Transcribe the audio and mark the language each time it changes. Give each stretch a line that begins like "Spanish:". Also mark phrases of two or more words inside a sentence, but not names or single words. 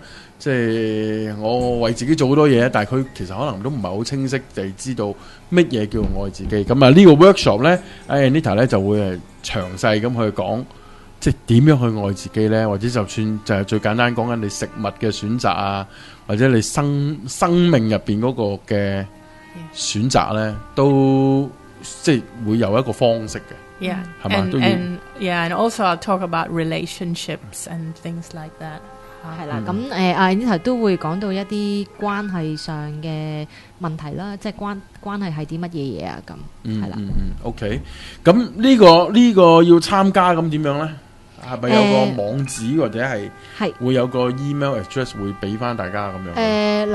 Cantonese: 即係我為自己做好多嘢，但係佢其實可能都唔係好清晰地知道乜嘢叫愛自己。咁呢個 workshop 咧，Anita 咧就會係詳細咁去講，即係點樣去愛自己咧，或者就算就係最簡單講緊你食物嘅選擇啊，或者你生命入邊嗰個嘅選擇咧，都即係會有一個方式嘅。
English: Yeah， 係嘛？and also I'll talk about relationships and things like that。
Cantonese: 係啦，咁Anita都會講到一啲關係上嘅問題啦，即係關係係啲乜嘢嘢啊？咁係啦，OK。咁呢個要參加咁點樣咧？係咪有個網址或者係會有個
English: email address
Cantonese: 會俾翻大家咁樣？